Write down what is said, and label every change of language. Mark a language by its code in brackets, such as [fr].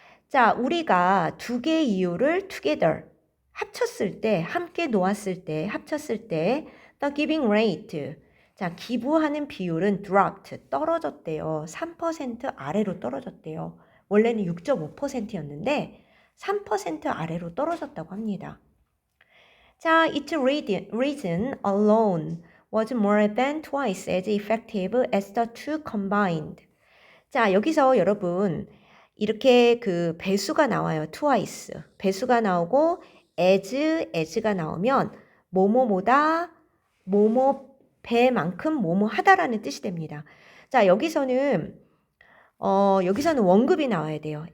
[ko] 자, 우리가 두 개의 이유를 together, 합쳤을 때, 함께 놓았을 때, 합쳤을 때, [en] the giving rate, [ko] 자, 기부하는 비율은 dropped, 떨어졌대요. 3% 아래로 떨어졌대요. 원래는 6.5%였는데 3% 아래로 떨어졌다고 합니다. [en] 자, its reason alone was more than twice as effective as the two combined. [ko] 자, 여기서 여러분 이렇게 그 배수가 나와요. [en] twice. [ko] 배수가 나오고 as가 나오면 뭐뭐뭐다, 뭐뭐 배만큼 뭐뭐 하다라는 뜻이 됩니다. 자, 여기서는 원급이 나와야 돼요.